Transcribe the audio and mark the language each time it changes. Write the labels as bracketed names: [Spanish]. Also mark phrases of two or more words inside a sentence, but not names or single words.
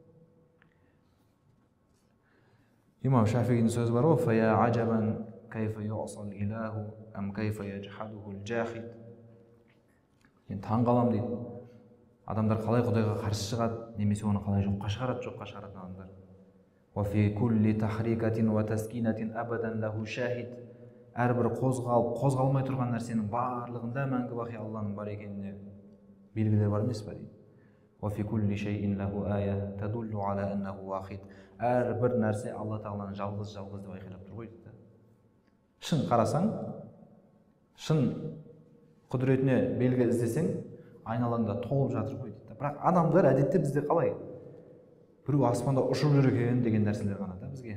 [Kazakh] Имам Шафиғидің сөзі бар ғой, [Arabic] فيا عجبا كيف يعصى الإله أم كيف يجحده الجاحد. [Kazakh] Мен таң қалам дейді. Адамдар қалай Құдайға қарсы шығады, немесе оны қалай жоққа шығарады адамдар. [Arabic] وفي كل تحريكة وتسكينة أبدا له شاهد. [Kazakh] Әрбір қозғалмай тұрған нәрсенің барлығында мәңгі бақи Алланың бар екеніне белгілер бар емес пе дейді. [Arabic] وفي كل شيء له آية تدل على أنه واحد. [Kazakh] Әрбір нәрсе Алла Тағаланы жалғыз деп айқайлап тұр ғой дейді. Шын қарасаң, шын құдіретіне белгі іздесең, айналаңда толып жатыр ғой дейді. Бірақ адамдар әдетте бізде қалай? Біреу аспанда ұшып жүр екен деген нәрселер ғана да бізге.